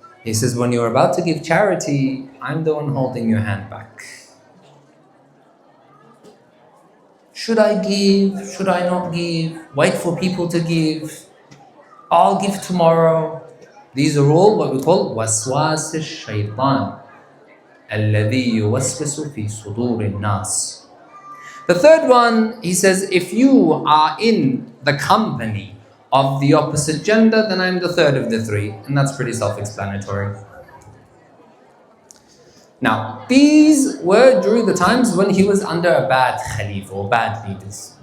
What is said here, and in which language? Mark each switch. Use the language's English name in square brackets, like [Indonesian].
[English] He says, when you're about to give charity, I'm the one holding your hand back. Should I give? Should I not give? Wait for people to give. I'll give tomorrow. These are all what we call waswas al-shaytan. [Arabic] الذي يوسوس في صدور الناس. [English] The third one, he says, if you are in the company of the opposite gender, then I'm the third of the 3. And that's pretty self-explanatory. Now, these were during the times when he was under a bad Khalifa or bad leaders.